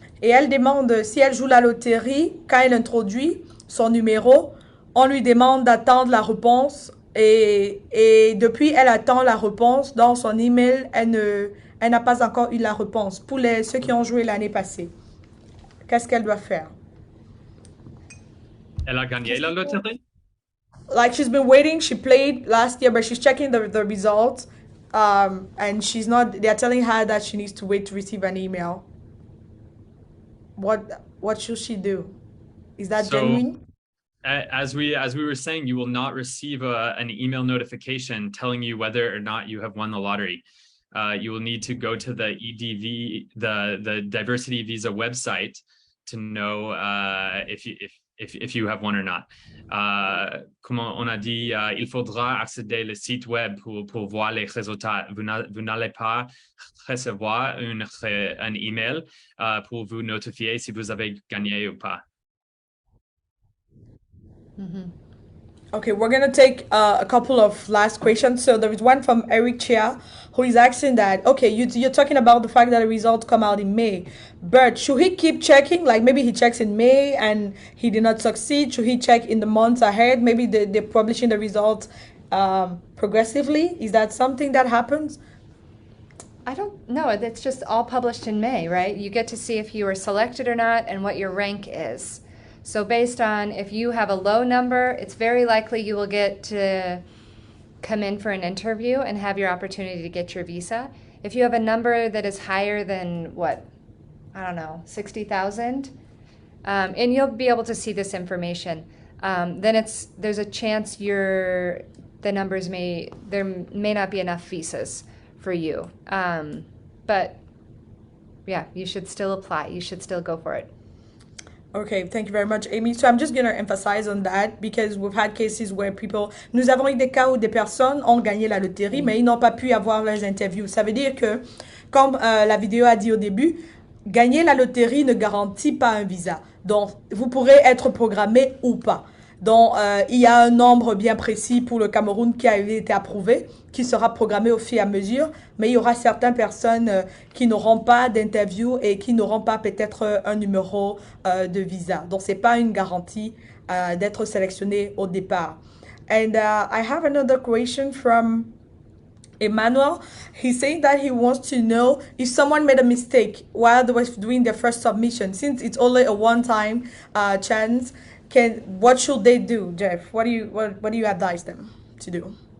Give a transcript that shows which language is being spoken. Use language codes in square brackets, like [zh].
[fr] Et elle demande si elle joue la loterie, quand elle introduit son numéro, on lui demande d'attendre la réponse. Et depuis, elle attend la réponse. Dans son email, elle n'a pas encore eu la réponse. Pour ceux qui ont joué l'année passée, qu'est-ce qu'elle doit faire? Elle a gagné la loterie? [en] Like she's been waiting, she played last year, but she's checking the results. And she's not, they're telling her that she needs to wait to receive an email. What should she do? Is that genuine? As we were saying, you will not receive an email notification telling you whether or not you have won the lottery. You will need to go to the EDV, the diversity visa website, to know if you have one or not. [fr] Comme on a dit, il faudra accéder au site web pour voir les résultats. Vous n'allez pas recevoir un email pour vous notifier si vous avez gagné ou pas. [en] Okay, we're gonna take a couple of last questions. So there is one from Eric Chia, who is asking that, okay, you're talking about the fact that the results come out in May, but should he keep checking? Like maybe he checks in May and he did not succeed. Should he check in the months ahead? Maybe they're publishing the results progressively. Is that something that happens? I don't know. It's just all published in May, right? You get to see if you were selected or not and what your rank is. So based on if you have a low number, it's very likely you will get to come in for an interview and have your opportunity to get your visa. If you have a number that is higher than what, I don't know, 60,000, and you'll be able to see this information, then there's a chance there may not be enough visas for you. But yeah, you should still apply. You should still go for it. Okay, thank you very much, Amy. So I'm just going to emphasize on that because we've had cases where [fr] nous avons eu des cas où des personnes ont gagné la loterie, mais ils n'ont pas pu avoir leurs interviews. Ça veut dire que, comme la vidéo a dit au début, gagner la loterie ne garantit pas un visa. Donc, vous pourrez être programmé ou pas. Donc, il y a un nombre bien précis pour le Cameroun qui a été approuvé, qui sera programmé au fur et à mesure, mais il y aura certaines personnes qui n'auront pas d'interview et qui n'auront pas peut-être un numéro de visa. Donc, c'est pas une garantie d'être sélectionné au départ. [en] And I have another question from Emmanuel. He's saying that he wants to know if someone made a mistake while they were doing their first submission, since it's only a one-time chance. What should they do, Jeff? What do you advise them to do?